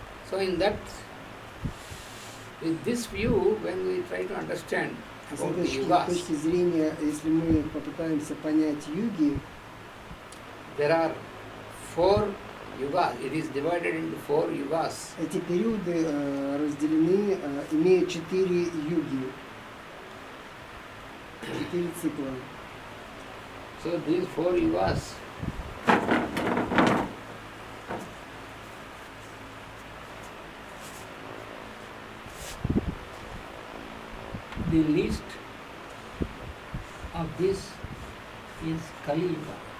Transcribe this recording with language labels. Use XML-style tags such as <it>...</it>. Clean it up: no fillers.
<en>So with this view, when we try to understand</en> <ru>С этой точки зрения, если мы попытаемся понять юги,</ru> <en>there are 4 yugas. It is divided into 4 yugas.</en> <ru>Эти периоды разделены, имеют 4 юги, 4 цикла.</ru> <en>So these 4 yugas the least of this is Kali Yuga.</en>